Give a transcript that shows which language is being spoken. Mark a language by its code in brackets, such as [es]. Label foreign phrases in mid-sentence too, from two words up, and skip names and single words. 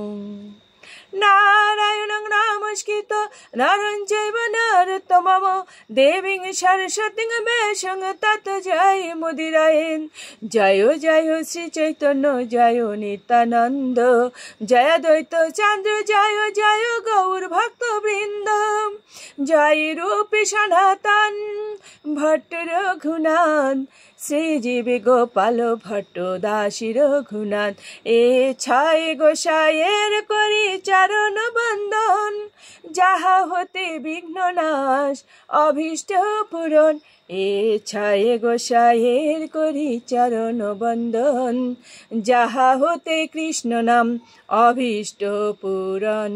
[sa] नारायणं नमस्कृत्य नरं चैव नरोत्तमं देवीं सरस्वतीं व्यासं ततो जयमुदीरयेत्। [bn] জয় জয় শ্রী চৈতন্য জয় নিত্যানন্দ জয় দ্বৈত চন্দ্র জয় জয় গৌর ভক্তবৃন্দ। জয় রূপ সনাতন ভট্ট রঘুনাথ শ্রীজীব গোপাল ভট্ট দাসী রঘুনাথ। এ ছায় গোসাইয়ের করি চরণ বন্দন যাহা হতে বিঘ্ন নাশ অভীষ্ট পূরণ। এ ছায় গোসাইয়ের করি চরণ বন্দন যাহা হতে কৃষ্ণ নাম অভীষ্ট পূরণ।